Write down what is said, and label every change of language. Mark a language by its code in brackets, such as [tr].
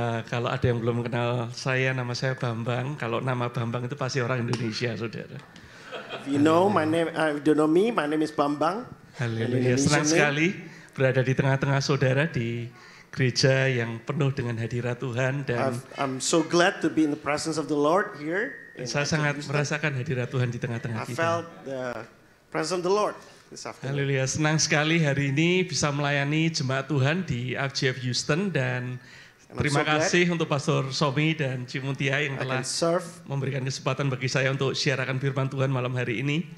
[id] Kalau ada yang belum kenal saya, nama saya Bambang. Kalau nama Bambang itu pasti orang Indonesia, saudara. [en] If you know my name, you don't know me, my name is Bambang. [id] Haleluya, senang sekali berada di tengah-tengah saudara di gereja yang penuh dengan hadirat Tuhan. Dan [en] I'm so glad to be in the presence of the Lord here. [id] saya sangat merasakan hadirat Tuhan di tengah-tengah [en] I [id] kita. [en] felt the presence of the Lord. [id] Haleluya, senang sekali hari ini bisa melayani jemaat Tuhan di IFGF Houston, dan terima kasih untuk Pastor Somi dan Cimuntia yang telah memberikan kesempatan bagi saya untuk siarakan firman Tuhan malam hari ini.